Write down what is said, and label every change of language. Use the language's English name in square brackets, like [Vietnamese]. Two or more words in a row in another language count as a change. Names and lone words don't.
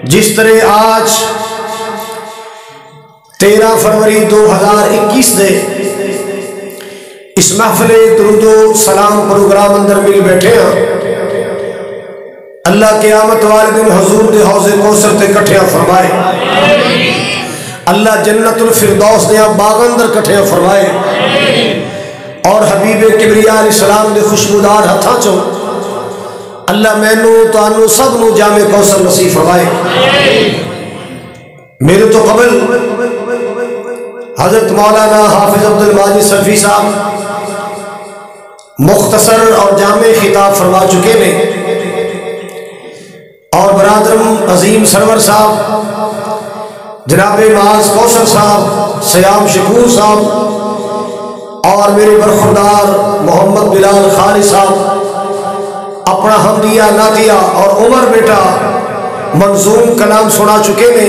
[Punjabi] جس طرح آج 13 فروری 2021 دے اس محفل درود و سلام پروگرام اندر مل بیٹھے ہیں، اللہ قیامت والے دن حضور دے حوض کوثر تے کٹھیاں فرمائے، اللہ جنت الفردوس دے باغ اندر کٹھیاں فرمائے، اور حبیب کبریا [Arabic] علیہ السلام [Punjabi] دے خوشبودار ہتھاں چوں اللہ مینوں تانوں سب نو جامع کوثر نصیب فرمائے۔ [Urdu] میرے تو قبل حضرت مولانا حافظ عبد الماجد سلفی صاحب مختصر اور جامع خطاب فرما چکے ہیں، اور برادرم عظیم سرور صاحب جناب معاذ کوثر صاحب، سیام شکور صاحب، اور میرے برخوردار محمد بلال خالد صاحب اپنا حمدیہ نعتیہ اور عمر بیٹا منظوم کلام سنا چکے ہیں۔